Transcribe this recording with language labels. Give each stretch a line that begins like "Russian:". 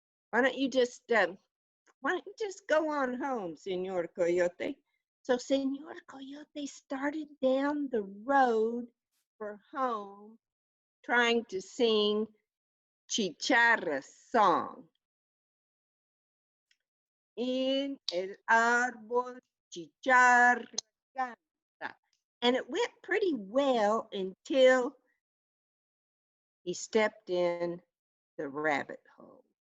English: Why don't you just go on home, Señor Coyote? So Señor Coyote started down the road for home, trying to sing Chicharra's song.
Spanish: En el árbol, chicharra canta.
English: And it went pretty well until he stepped in the rabbit hole.